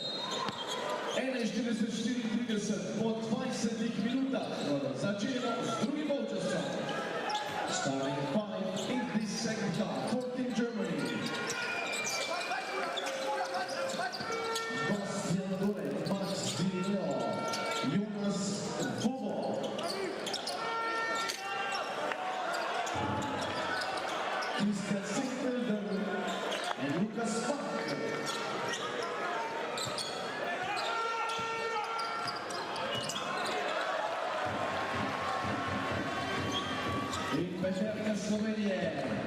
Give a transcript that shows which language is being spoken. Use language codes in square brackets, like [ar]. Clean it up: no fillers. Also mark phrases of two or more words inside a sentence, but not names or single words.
[sl] 41:34 po 20 minutah začinjemo s drugim polčasom. [en] Starting 5 in this second half for Team Germany. Bastian Dole, Max Dinio, Jonas Vovo. Christian Siegfelder and Lukas Bach. [sl] In peterka Slovenije.